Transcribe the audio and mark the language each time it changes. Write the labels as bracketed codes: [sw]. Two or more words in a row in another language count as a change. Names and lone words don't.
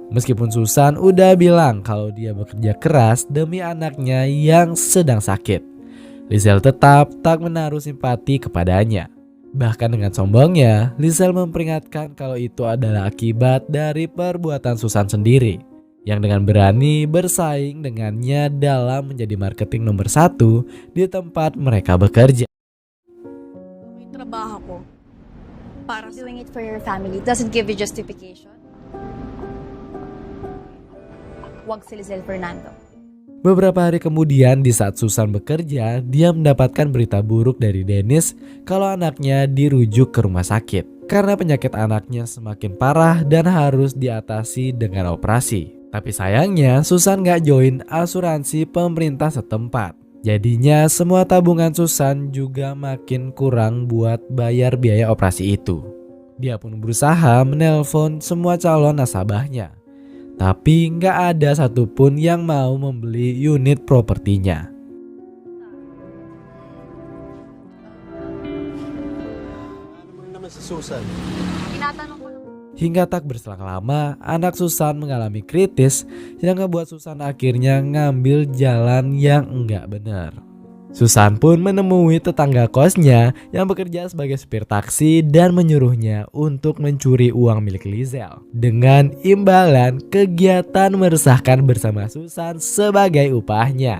[id] Meskipun Susan udah bilang kalau dia bekerja keras demi anaknya yang sedang sakit, Lizelle tetap tak menaruh simpati kepadanya. Bahkan dengan sombongnya, Lizelle memperingatkan kalau itu adalah akibat dari perbuatan Susan sendiri yang dengan berani bersaing dengannya dalam menjadi marketing nomor 1 di tempat mereka bekerja. [tl] May trabaho ko. Para sa [en] Doing it for your family doesn't give you justification. [tl] Wag si Lizelle Fernando. [id] Beberapa hari kemudian di saat Susan bekerja, dia mendapatkan berita buruk dari Dennis kalau anaknya dirujuk ke rumah sakit. karena penyakit anaknya semakin parah dan harus diatasi dengan operasi. Tapi sayangnya Susan gak join asuransi pemerintah setempat. Jadinya semua tabungan Susan juga makin kurang buat bayar biaya operasi itu. Dia pun berusaha menelpon semua calon nasabahnya, tapi gak ada satupun yang mau membeli unit propertinya. [tl] Naman si Susan. Tinatanong ko lang. [id] Hingga tak berselang lama, anak Susan mengalami kritis yang ngebuat Susan akhirnya ngambil jalan yang enggak benar. Susan pun menemui tetangga kosnya yang bekerja sebagai supir taksi dan menyuruhnya untuk mencuri uang milik Lizelle dengan imbalan kegiatan meresahkan bersama Susan sebagai upahnya.